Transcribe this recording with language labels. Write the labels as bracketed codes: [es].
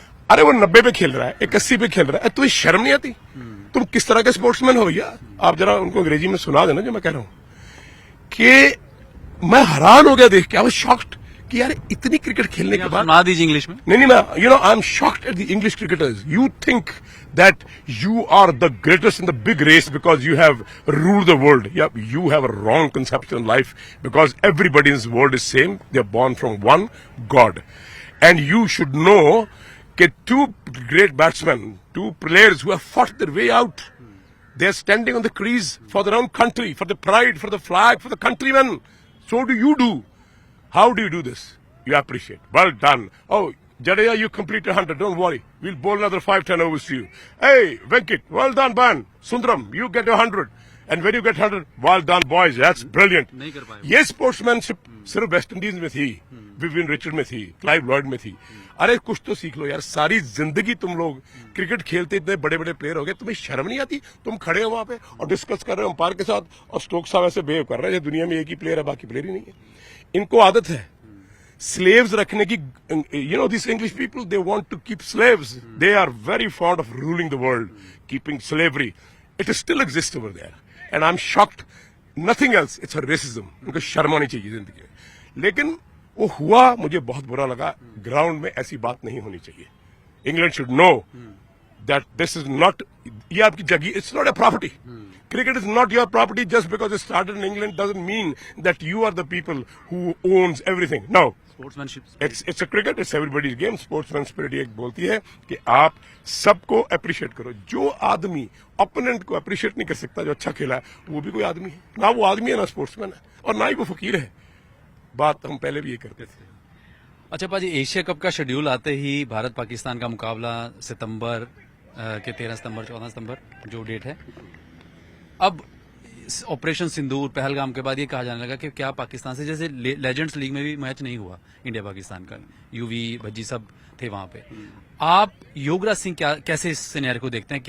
[hi] अरे वो 90 पे खेल रहा है, 81 पे खेल रहा है, तुम्हें शर्म नहीं आती? तुम किस तरह के स्पोर्ट्समैन हो भैया? आप जरा उनको अंग्रेजी में सुना देना जो मैं कह रहा हूं। कि मैं हैरान हो गया देख के, [en] I was shocked [hi] कि यार इतनी क्रिकेट खेलने के बाद। सुना दीजिए इंग्लिश में। नहीं, मैं [en] I am shocked at the English cricketers. You think that you are the greatest in the big race because you have ruled the world. Yeah, you have a wrong conception in life because everybody in this world is same. They are born from one God. And you should know कि two great batsmen, two players who have fought their way out, they are standing on the crease for their own country, for the pride, for the flag, for the countrymen. So do you do. How do you do this? You appreciate. Well done. Oh, Jadeja, you completed 100. Don't worry. We'll bowl another 5-10 overs to you. Hey, Venkat, well done, man. Sundaram, you get 100. And when you get 100, well done, boys. That's brilliant. [hi] नहीं कर पाए। ये sportsmanship सिर्फ West Indies में थी, Vivian Richard में थी, Clive Lloyd में थी। अरे कुछ तो सीख लो यार, सारी जिंदगी तुम लोग क्रिकेट खेलते इतने बड़े बड़े प्लेयर हो गए, तुम्हें शर्म नहीं आती? तुम खड़े हो वहां पे और डिस्कस कर रहे हो अंपायर के साथ, और स्टोक्स साहब ऐसे बिहेव कर रहे हैं दुनिया में एक ही प्लेयर है, बाकी प्लेयर ही नहीं है। इनको आदत है स्लेव्स रखने की। [en] You know this English people, they want to keep slaves, they are very fond of ruling the world, keeping slavery. It still exist over there and I am shocked, nothing else, it's a racism. [hi] उनको शर्म आनी चाहिए जिंदगी में। लेकिन वो हुआ, मुझे बहुत बुरा लगा। ग्राउंड में ऐसी बात नहीं होनी चाहिए। [en] England should know that this is not, [hi] ये आपकी जगह, [en] It's not a property. Cricket is not your property. Just because it started in England doesn't mean that you are the people who owns everything. No. Sportsmanship, It's a cricket. It's everybody's game. [hi] Sportsman spirit एक बोलती है कि आप सबको appreciate करो। जो आदमी opponent को अप्रिशिएट नहीं कर सकता, जो अच्छा खेला है, वो भी कोई आदमी है ना। वो आदमी है ना स्पोर्ट्समैन है, और ना ही वो फकीर है। बात हम पहले भी ये करते थे। अच्छा पाजी, एशिया कप का शेड्यूल आते ही भारत पाकिस्तान का मुकाबला सितंबर के 13 सितंबर 14 सितंबर जो डेट है, अब ऑपरेशन सिंदूर पहलगाम के बाद ये कहा जाने लगा कि क्या पाकिस्तान से, जैसे लेजेंड्स लीग में भी मैच नहीं हुआ इंडिया पाकिस्तान का, यूवी भज्जी सब थे वहां पे, आप युवराज सिंह कैसे इस सिनेरियो को देखते हैं?